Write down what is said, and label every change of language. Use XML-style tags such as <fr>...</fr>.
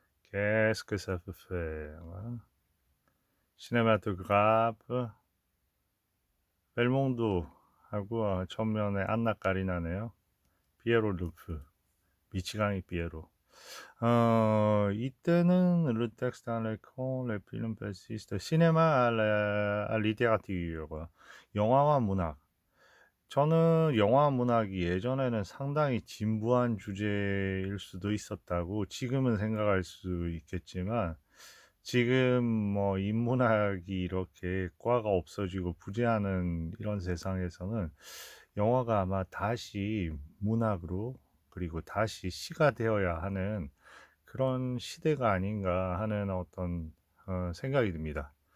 <fr>Qu'est-ce que ça peut faire?</fr> <ko>시네마토그라프 벨몬도하고 전면에 안나 까리나네요. 피에로 루프 미치광이 피에로. 이때는</ko> <fr>Le texte dans l'écran, le film persiste. 시네마 à littérature.</fr> <ko>영화와 문학. 저는 영화 문학이 예전에는 상당히 진부한 주제일 수도 있었다고 지금은 생각할 수 있겠지만, 지금 뭐 인문학이 이렇게 과가 없어지고 부재하는 이런 세상에서는 영화가 아마 다시 문학으로, 그리고 다시 시가 되어야 하는 그런 시대가 아닌가 하는 어떤 생각이 듭니다.</ko>